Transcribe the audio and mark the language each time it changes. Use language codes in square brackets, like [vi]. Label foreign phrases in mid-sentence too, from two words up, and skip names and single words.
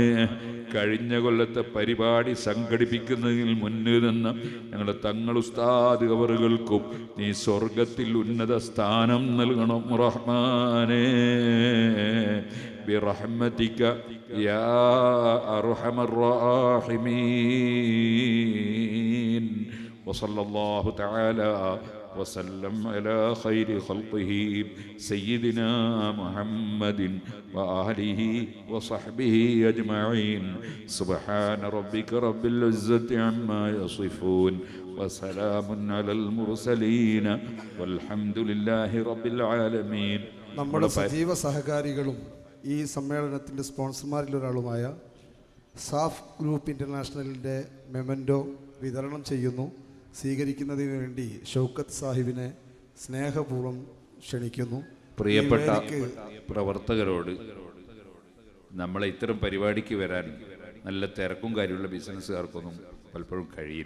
[ml] കഴിഞ്ഞ കൊല്ലത്തെ പരിപാടി സംഘടിപ്പിക്കുന്നതിൽ മുന്നിൽ നിന്ന് ഞങ്ങളുടെ തങ്ങൾ ഉസ്താദ് അവറുകൾക്കും നീ സ്വർഗത്തിൽ ഉന്നത സ്ഥാനം നൽകണം റഹ്മാനെ. [ar] برحمتك يا أرحم الراحمين. وصلى الله تعالى وسلم على خير خلقه سيدنا محمد وآله وصحبه أجمعين. سبحان ربك رب العزة عما يصفون وسلام على المرسلين والحمد لله رب العالمين. [ml] നമ്മുടെ സജീവ സഹകാരികളും ഈ സമ്മേളനത്തിൻ്റെ സ്പോൺസർമാരിൽ ഒരാളുമായ സാഫ് ഗ്രൂപ്പ് ഇൻ്റർനാഷണലിൻ്റെ മെമൻറ്റോ വിതരണം ചെയ്യുന്നു. സ്വീകരിക്കുന്നതിന് വേണ്ടി ഷൗക്കത്ത് സാഹിബിനെ സ്നേഹപൂർവ്വം ക്ഷണിക്കുന്നു. പ്രിയപ്പെട്ട പ്രവർത്തകരോട് നമ്മളെ ഇത്തരം പരിപാടിക്ക് വരാൻ നല്ല തിരക്കും കാര്യമുള്ള ബിസിനസ്സുകാർക്കൊന്നും പലപ്പോഴും കഴിയില്ല.